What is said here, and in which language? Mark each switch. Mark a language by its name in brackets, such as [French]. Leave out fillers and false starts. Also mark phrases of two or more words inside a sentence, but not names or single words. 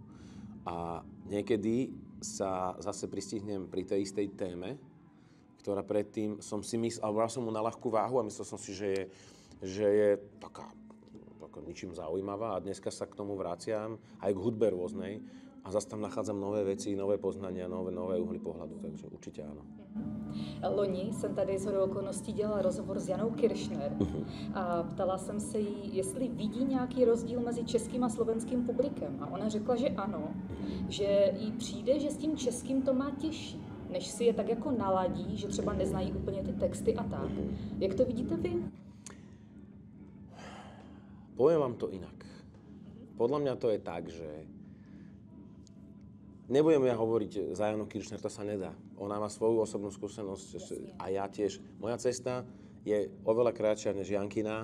[Slovak] A niekedy sa zase pristihnem pri tej istej téme, ktorá predtým som si myslel, alebo bral som mu na ľahkú váhu a myslel som si, že je taká ničím zaujímavá a dneska sa k tomu vraciam aj k hudbe rôznej a zase tam nachádzam nové veci, nové poznania, nové uhly pohľadu, takže určite áno. [Czech] Loni jsem tady shodou okolností dělala rozhovor s Janou Kiršner a ptala jsem se jí, jestli vidí nějaký rozdíl mezi českým a slovenským publikem. A ona řekla, že ano, že jí přijde, že s tím českým to má těžší, než si je tak jako naladí, že třeba neznají úplně ty texty a tak. Jak to vidíte vy? [Slovak] Poviem vám to inak. Podľa mňa to je tak, že nebudem ja hovoriť za Janu Kiršner, to sa nedá. Ona má svoju osobnú skúsenosť a ja tiež. Moja cesta je oveľa kratšia než Jankina.